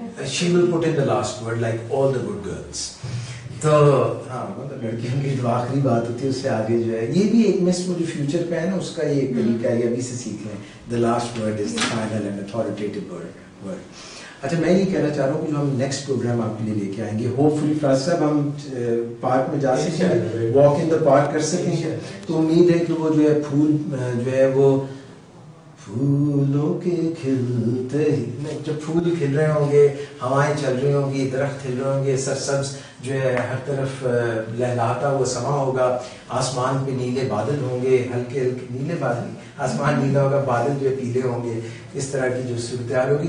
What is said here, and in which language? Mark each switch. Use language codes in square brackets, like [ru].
[en] She will put in the last word like all the good girls. [ur] تو ہاں مطلب لڑکیوں کی جو آخری بات ہوتی ہے اس سے آگے جو ہے, یہ بھی ایک مس وہ جو فیوچر پہ ہے نا اس کا یہ ایک طریقہ ہے, ابھی سے سیکھ لیں. [en] The last word is the final and authoritative word. [ur] اچھا میں یہ کہنا چاہ رہا ہوں کہ جو ہم نیکسٹ پروگرام آپ کے لیے لے کے آئیں گے, ہوپ فلی فراز صاحب ہم پارک میں جا سکیں, [en] walk in the park [ur] کر سکیں. تو امید ہے کہ وہ جو ہے پھول جو ہے وہ پھولوں کے کھلتے ہی, جب پھول کھل رہے ہوں گے, ہوائیں چل رہی ہوں گی, درخت کھل رہے ہوں گے, سرسبز جو ہے ہر طرف لہلاتا ہوا سما ہوگا, آسمان پہ نیلے بادل ہوں گے, ہلکے ہلکے نیلے بادل, آسمان نیلا ہوگا, بادل جو ہے پیلے ہوں گے, اس طرح کی جو صورتحال ہوگی.